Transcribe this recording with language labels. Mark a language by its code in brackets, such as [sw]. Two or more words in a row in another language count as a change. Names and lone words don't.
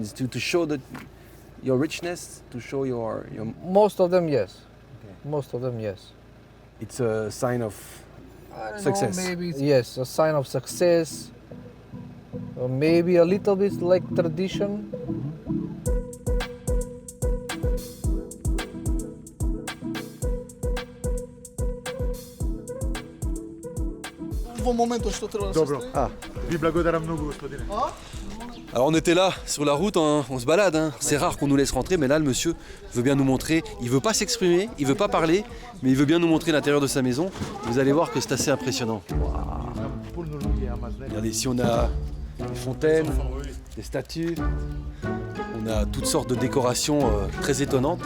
[en] Is to show that your richness, to show your... Most of them, yes. Okay. Most of them, yes. It's a sign of I don't success. know, maybe yes, a sign of success. Or maybe a little bit like tradition. [mk] Во моментот што треба да се Добро. стане. Ви благодарам многу, господине. [fr] Alors on était là, sur la route, hein, on se balade, hein. C'est rare qu'on nous laisse rentrer, mais là le monsieur veut bien nous montrer, il veut pas s'exprimer, il veut pas parler, mais il veut bien nous montrer l'intérieur de sa maison. Vous allez voir que c'est assez impressionnant. Regardez, ici on a des fontaines, des statues, on a toutes sortes de décorations très étonnantes.